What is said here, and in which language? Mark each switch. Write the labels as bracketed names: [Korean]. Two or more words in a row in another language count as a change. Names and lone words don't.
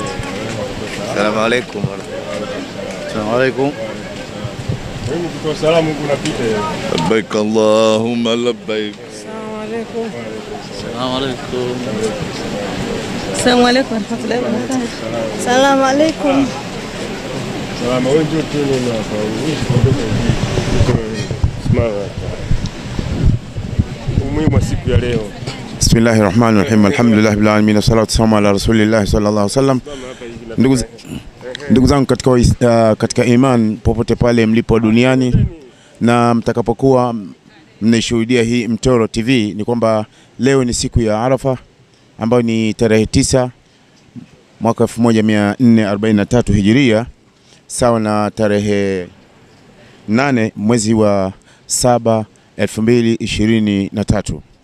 [Arabic] السلام عليكم. السلام عليكم. [Swahili] Wewe kutoa salamu kunapita. [Arabic] لبيك اللهم لبيك. السلام عليكم. السلام عليكم. السلام عليكم ورحمة الله وبركاته. السلام عليكم. [Swahili] Salamu wewe ndio tena hapa. Umuhimu wa siku ya leo. [Arabic] بسم الله الرحمن الرحيم الحمد لله بالعالمين والصلاة والسلام على رسول الله صلى الله عليه وسلم. [Swahili] Ndugu zangu katika iman, popote pale mlipo duniani na mtakapokuwa mnaishuhudia hii Mtoro TV, ni kwamba leo ni siku ya Arafa ambayo ni tarehe 9 mwaka 1443 Hijiria, sawa na tarehe 8 mwezi wa 7 2023.